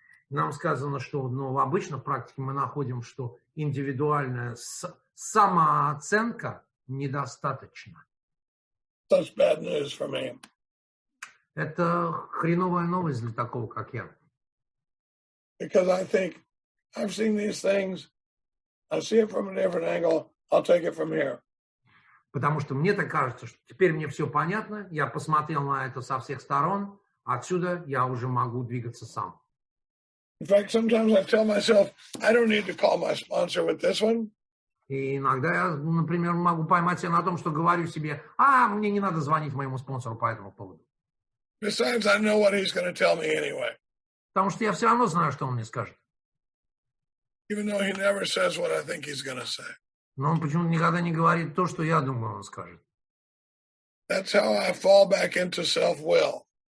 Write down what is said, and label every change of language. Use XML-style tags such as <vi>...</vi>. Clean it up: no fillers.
<ru>Нам сказано, что обычно в практике мы находим, что индивидуальная самооценка недостаточна.</ru> <en>Such bad news for me.</en> <ru>Это хреновая новость для такого, как я.</ru> <en>Because I think I've seen these things, I see it from a different angle, I'll take it from here.</en> <ru>Потому что мне так кажется, что теперь мне все понятно, я посмотрел на это со всех сторон, отсюда я уже могу двигаться сам.</ru> <en>In fact, sometimes I tell myself, I don't need to call my sponsor with this one.</en> <ru>И иногда я, например, могу поймать себя на том, что говорю себе, мне не надо звонить моему спонсору по этому поводу.</ru> <en>Besides, I know what he's going to tell me anyway.</en> <ru>Потому что я все равно знаю, что он мне скажет.</ru> <en>Even though he never says what I think he's going to say.</en> <ru>Но он почему-то никогда не говорит то, что я думаю, он скажет.</ru> <en>That's how I fall back into self-will.</en>